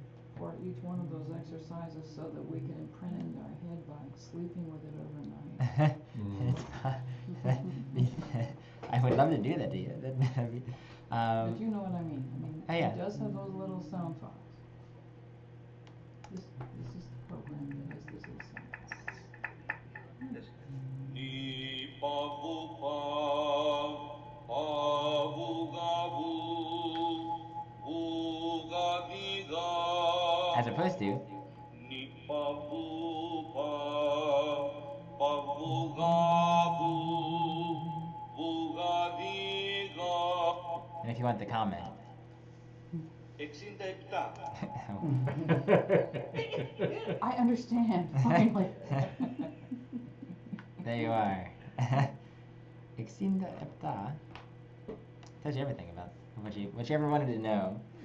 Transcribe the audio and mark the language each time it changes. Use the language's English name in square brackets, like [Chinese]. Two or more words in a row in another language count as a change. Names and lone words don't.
[English] for each one of those exercises so that we can imprint it into our head by sleeping with it overnight. I would love to do that to you. That'd be, But you know what I mean. Oh, yeah. It does have those little sound files. This is the program that has this little sound file. Ni pa vu pa, pa vu ga vu, vu ga di ga. as opposed to, Ni pa vu pa, pa vu ga vu, vu ga di ga. and if you want the comment. 67. I understand finally. There you are. [Greek] εξήντα επτά. [English] Tells you everything about what you ever wanted to know.